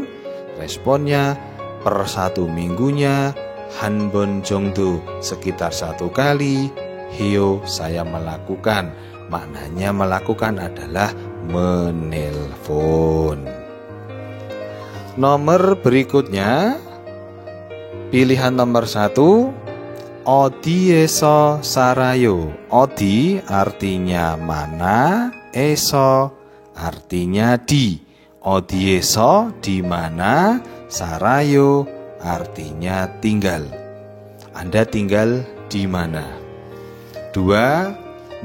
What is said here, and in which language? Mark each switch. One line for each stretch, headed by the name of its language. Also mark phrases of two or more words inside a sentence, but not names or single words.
Indonesian: Responnya per 1 minggunya,
Korean: 한번 정도
Indonesian: sekitar 1 kali, heo saya melakukan. Maknanya melakukan adalah menelpon. Nomor berikutnya, pilihan nomor 1,
Korean: 어디에서 살아요.
Indonesian: 어디 artinya mana, eso artinya di. 어디에서 di mana, 살아요 artinya tinggal. Anda tinggal di mana? 2.